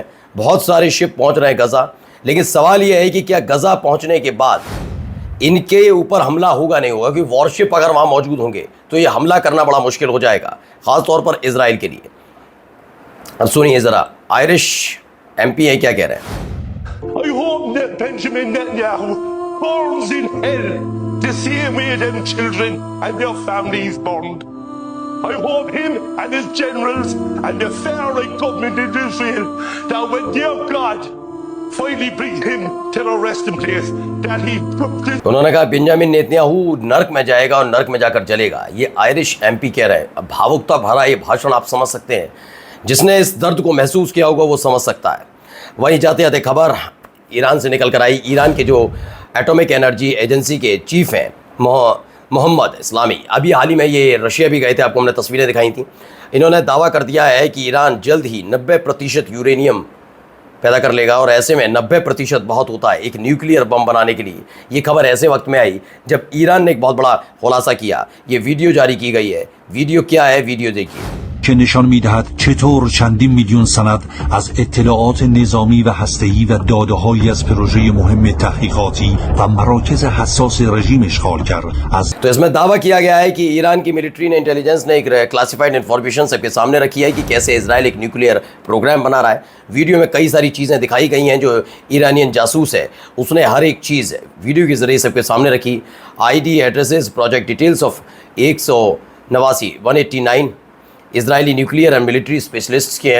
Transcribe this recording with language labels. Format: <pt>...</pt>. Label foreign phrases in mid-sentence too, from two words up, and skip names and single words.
<hi>बहुत सारे शिप पहुंच रहे हैं गजा। लेकिन सवाल यह है कि क्या गजा पहुंचने के बाद इनके ऊपर हमला होगा नहीं होगा, क्योंकि वॉरशिप अगर वहां मौजूद होंगे तो ये हमला करना बड़ा मुश्किल हो जाएगा, खासतौर पर इजराइल के लिए। अब सुनिए जरा आयरिश MP है क्या कह रहे हैं।</hi> <en>I hope that Benjamin Netanyahu burns in hell the same way them children and their families burned. I hope him and his generals and the far-right government in Israel that when their God finally brings him to the resting place that he took this.</en> <hi>उन्होंने कहा बेंजामिन नेतन्याहू नर्क में जाएगा और नर्क में जाकर जलेगा। ये आयरिश MP कह रहे हैं। अब भावुकता भरा ये भाषण आप समझ सकते हैं, जिसने इस दर्द को महसूस किया होगा वो समझ सकता है। वहीं जाते जाते खबर ईरान से निकल कर आई। ईरान के जो एटॉमिक एनर्जी एजेंसी के चीफ हैं मोहम्मद इस्लामी, अभी हाल ही में ये रशिया भी गए थे, आपको हमने तस्वीरें दिखाई थी। इन्होंने दावा कर दिया है कि ईरान जल्द ही 90% यूरेनियम पैदा कर लेगा, और ऐसे में 90% बहुत होता है एक</hi> <en>nuclear bomb</en> <hi>बनाने के लिए। ये खबर ऐसे वक्त में आई जब ईरान ने एक बहुत बड़ा खुलासा किया। ये वीडियो जारी की गई है। वीडियो क्या है, वीडियो देखिए।</hi> <fa>که نشان می‌دهد چطور چندین میلیون سند از اطلاعات نظامی و هسته‌ای و داده‌هایی از پروژه مهم تحقیقاتی و مراکز حساس رژیم اشغال کرد از</fa> <hi>तो इसमें दावा किया गया है कि ईरान की मिलिट्री ने, इंटेलिजेंस ने एक</hi> <en>classified information</en> <hi>सबके सामने रखी है कि कैसे इजराइल एक</hi> <en>nuclear program</en> <hi>बना रहा है। वीडियो में कई सारी चीज़ें दिखाई गई हैं। जो ईरानियन जासूस है उसने हर एक चीज़ वीडियो के ज़रिए सबके सामने रखी।</hi> <en>ID addresses, project details of 189 Israeli nuclear and military specialists</en> <hi>के हैं।</hi>